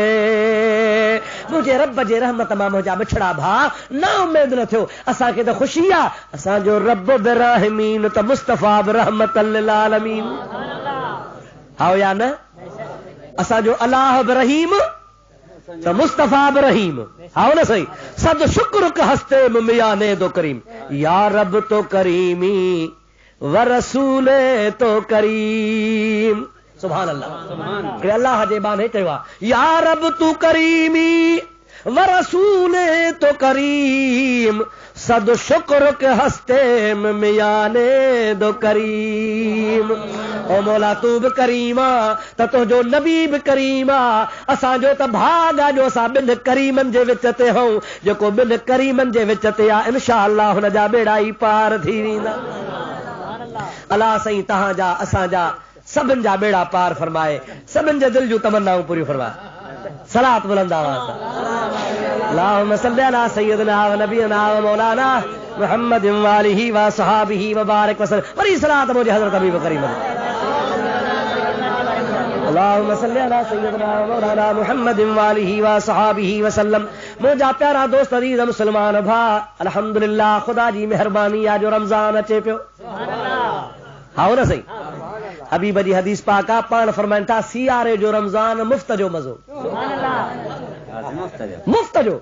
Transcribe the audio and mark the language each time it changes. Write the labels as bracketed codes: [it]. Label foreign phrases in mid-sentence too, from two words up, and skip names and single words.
[sd] मुंहिंजे रब जे रहमत मां मुंहिंजा मिठड़ा भाउ न उमेद न थियो, असांखे त ख़ुशी आहे, असांजो रब बि रहमीन त मुस्तफ़ा बि [ar] رحمة للعالمين. [sd] हाओ या न? असांजो अलाह बि रहीम त मुस्तफ़ा बि रहीम। हाओ न सही? [fa] صد شکر که هستیم میان دو کریم یا رب تو کریمی و رسول تو کریم. [ar] سبحان الله. [sd] अल्लाह जे बाने चयो आहे, [fa] یا رب تو کریمی و رسول تو کریم صد شکر که هستیم میان دو کریم. [sd] ओ मौला तू बि करीमा त तुंहिंजो नबी बि करीमा, असांजो त भाग आहे जो असां ॿिनि करीमनि जे विच ते हूं। जेको ॿिनि करीमनि जे विच ते आहे [ar] إن شاء الله [sd] हुन जा बेड़ा ई पार थी वेंदा। अल्लाह साईं तव्हांजा असांजा सभिनि जा बेड़ा पार फरमाए, सभिनि जे दिल जूं तमन्नाऊं पूरियूं फरमाए। सलात बुलंद आवाज़ सां [ar] اللهم صل على سيدنا ونبينا ومولانا محمد وآله وصحبه وبارك وسلم. [sd] वरी सलात मुझे हज़रत हबीब करीम [ar] اللهم صل على سيدنا ومولانا محمد وآله وصحبه وسلم. [sd] मुंहिंजा प्यारा दोस्त अज़ीज़ मुस्लमान भाउ, अल्हम्दुलिल्लाह ख़ुदा जी महिरबानी आहे जो रमज़ान अचे पियो। हाओ न सही? हबीब जी हदीस पाक आहे, पाण फरमाइनि था, सियारे जो रमज़ान मुफ़्त जो मज़ो, मुफ़्त जो।